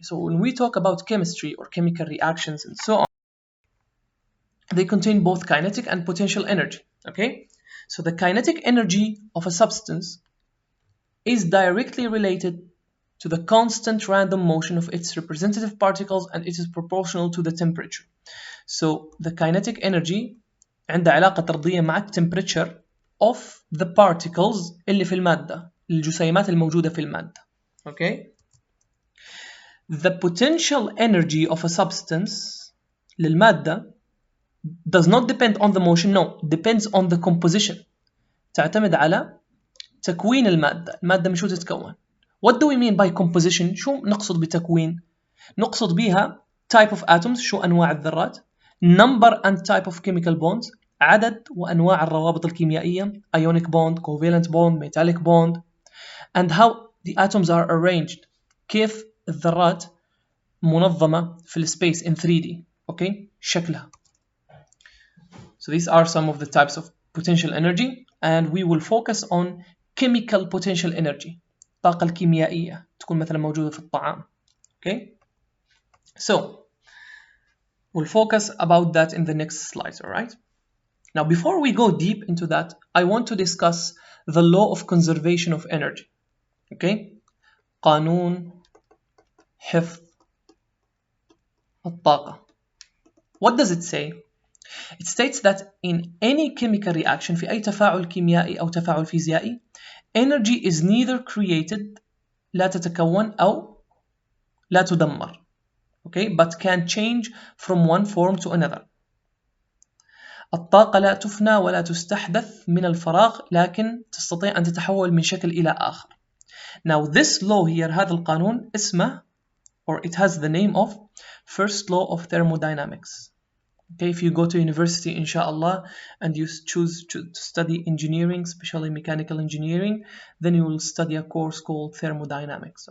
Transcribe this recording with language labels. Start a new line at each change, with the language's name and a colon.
English: So when we talk about chemistry or chemical reactions and so on, they contain both kinetic and potential energy, okay? So the kinetic energy of a substance is directly related to the constant random motion of its representative particles and it is proportional to the temperature. So the kinetic energy
Arabic: عندها علاقة طردية مع
English: temperature of the particles
Arabic: اللي في المادة، الجسيمات الموجودة في المادة.
English: Okay? The potential energy of a substance
Arabic: للمادة
English: does not depend on the motion, no, depends on the composition.
Arabic: تعتمد على تكوين المادة من شو تتكون.
English: What do we mean by composition؟
Arabic: شو نقصد بتكوين؟ نقصد بها
English: type of atoms،
Arabic: شو أنواع الذرات،
English: number and type of chemical bonds،
Arabic: عدد وأنواع الروابط الكيميائية،
English: ionic bond, covalent bond, metallic bond, and how the atoms are arranged،
Arabic: كيف الذرات منظمة في السبيس
English: in 3D.
Arabic: Okay, شكلها.
English: So these are some of the types of potential energy, and we will focus on chemical potential energy.
Arabic: الطاقة الكيميائية تكون مثلا موجودة في الطعام.
English: Okay, so we'll focus about that in the next slides. All right. Now, before we go deep into that, I want to discuss the law of conservation of energy.
Arabic: Okay, قانون حفظ الطاقة.
English: What does it say? It states that in any chemical reaction
Arabic: في أي تفاعل كيميائي أو تفاعل فيزيائي
English: energy is neither created
Arabic: لا تتكون أو لا تدمر,
English: okay, but can change from one form to another.
Arabic: الطاقة لا تفنى ولا تستحدث من الفراغ لكن تستطيع أن تتحول من شكل إلى آخر.
English: Now this law here,
Arabic: هذا القانون اسمه,
English: or it has the name of first law of thermodynamics. Okay, if you go to university, inshallah, and you choose to study engineering, especially mechanical engineering, then you will study a course called thermodynamics.